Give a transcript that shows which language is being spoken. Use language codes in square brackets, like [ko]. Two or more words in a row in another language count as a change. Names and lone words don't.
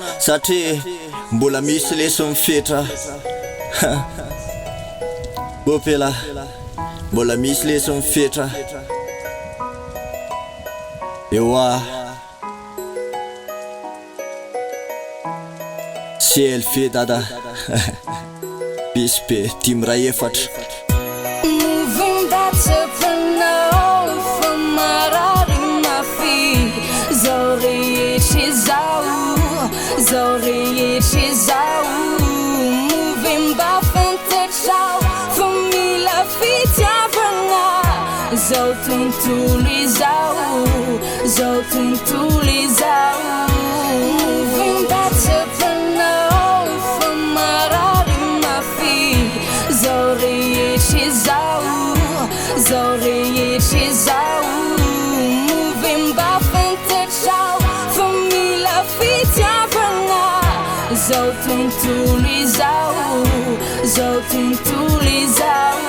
[mg] Satria mbola misy lesy mifetra. Bopela, mbola misy lesy mifetra. Eo a. C L V dada. Pisy be, dimy ray efatra. [en] Moving back to the now, from [mg] marary mafy. Zao rehetra izao, zao rehetra izao. [en] Moving back from the now, from [mg] mila fitiavana. Zao tontolo izao, zao tontolo izao. [en] Moving back to the now, from [mg] marary mafy. Zao rehetra izao, zao rehetra izao. [en] Moving back from the now, from [mg] mila fitiavana. Zao tontolo izao, zao tontolo izao.